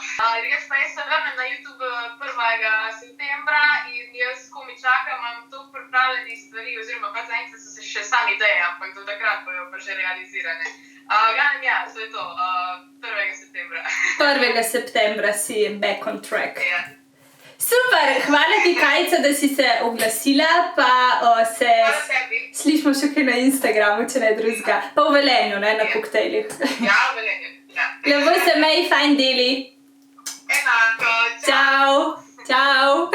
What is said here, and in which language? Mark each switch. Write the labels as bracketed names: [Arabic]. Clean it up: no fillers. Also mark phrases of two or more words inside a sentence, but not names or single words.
[Slovenian] Res pa jaz se vrnem na YouTube 1. septembra in jaz komi čakam, imam toliko pripravljenih stvari, oziroma pa zaenkrat so se še same ideje, ampak do takrat bojo pa že realizirane. Ja, to je to, 1. septembra. 1. septembra si [English] back on track. [Slovenian] Ja. Super, hvala ti, Kajica, da si se oglasila, pa se slišimo še kaj na Instagramu, če ne drugega. Pa v Velenju, ne, na koktejlih. Ja, v Velenju, ja. Lepo se mej, fajn deli. Enako. [Italian] Ciao. Ciao.